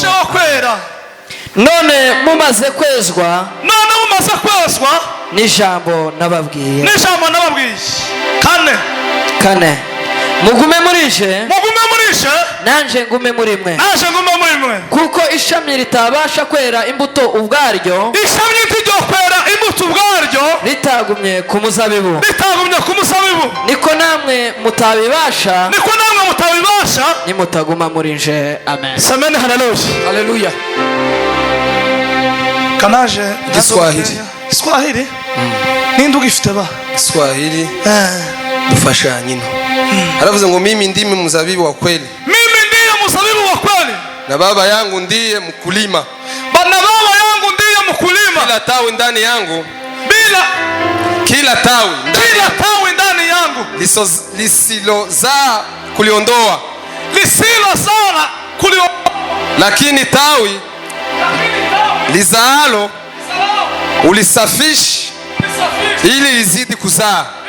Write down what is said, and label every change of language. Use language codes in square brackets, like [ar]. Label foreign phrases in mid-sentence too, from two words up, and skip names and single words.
[rw] none mumaze kwezwa n'ijambo nababwiye kane mugume muri nje nanje ngume muri mwe kuko ishami ritabasha kwera imbuto ubwaryo ritagumye ku muzabibu niko namwe mutabibasha nimutaguma muri nje. Amen. Amen. Haleluya. Kanaje Kiswahili ninde ugifite ba Kiswahili dufasha nyino haravuze ngo [sw] mimi ndimi mzabibu wa kweli na baba yangu ndiye mkulima. Na baba yangu ndiye mkulima. Kila tawi ndani yangu, kila tawi ndani yangu lisilozaa kuliondoa, lakini tawi lizaalo ulisafishi ili lizidi kuzaa.